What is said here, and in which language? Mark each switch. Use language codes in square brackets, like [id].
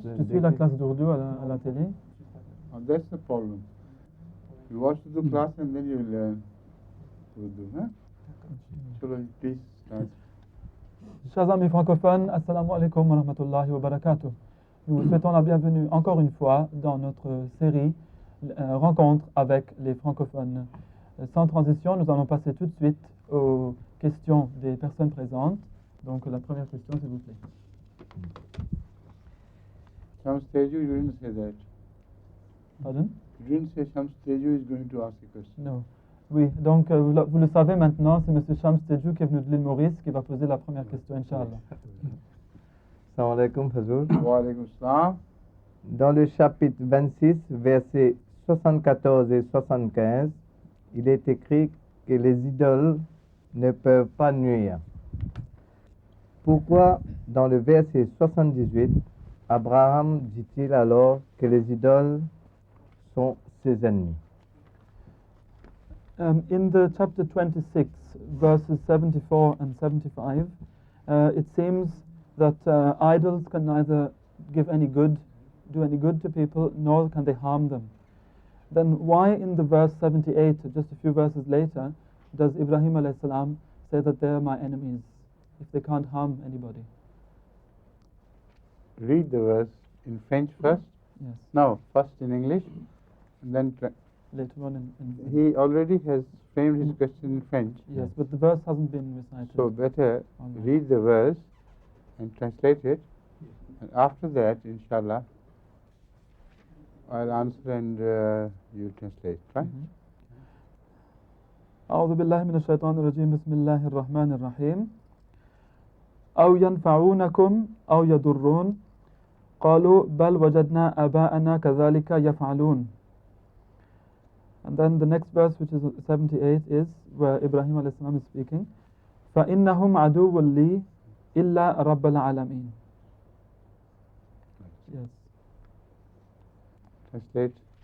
[fr] Tu suis la classe d'Urdu à la télé? [en] Oh, that's the problem. You watch Urdu class and then you learn Urdu, huh? Chalo, please start. [fr] Chers amis francophones, [ar] assalamu alaikum wa rahmatullahi wa barakatuh. [fr] Nous vous souhaitons la bienvenue encore une fois dans notre série Rencontre avec les francophones. Sans transition, nous allons passer tout de suite aux questions des personnes présentes. Donc la première question, s'il vous plaît. [en] Shams Teju, you didn't say that. [fr] Pardon? [en] You didn't say Shams Teju is going to ask a question. No. [fr] Oui, donc vous le savez maintenant, c'est M. Shams Teju qui est venu de l'île Maurice qui va poser la première question, Inch'Allah. [ar] Assalamu alaikum, Hazur. Wa alaikum salam. [fr] Dans le chapitre 26, versets 74 et 75, il est écrit que les idoles ne peuvent pas nuire. Pourquoi, dans le verset 78, Abraham dit-il alors que les idoles sont ses ennemis? [en] In the chapter 26, verses 74 and 75, it seems that idols can neither give any good, do any good to people, nor can they harm them. Then why in the verse 78, just a few verses later, does Ibrahim alayhi salam say that they are my enemies, if they can't harm anybody? Read the verse in French first. Yes. No, first in English, and then Later on in he already has framed his question in French. Yes, but the verse hasn't been recited. So better read the verse and translate it, and after that, inshallah, I'll answer and you translate, right? [ar] أعوذ بالله من الشيطان الرجيم بسم الله الرحمن الرحيم أو ينفعونكم أو يضرون قالوا بل وجدنا آباءنا كذلك يفعلون. [en] And then the next verse, which is 78, is where Ibrahim alayhi salam is speaking. [ar] فَإِنَّهُمْ عَدُوٌّ لِي إِلَّا رَبَّ الْعَالَمِينَ. [en] Yes. Translate.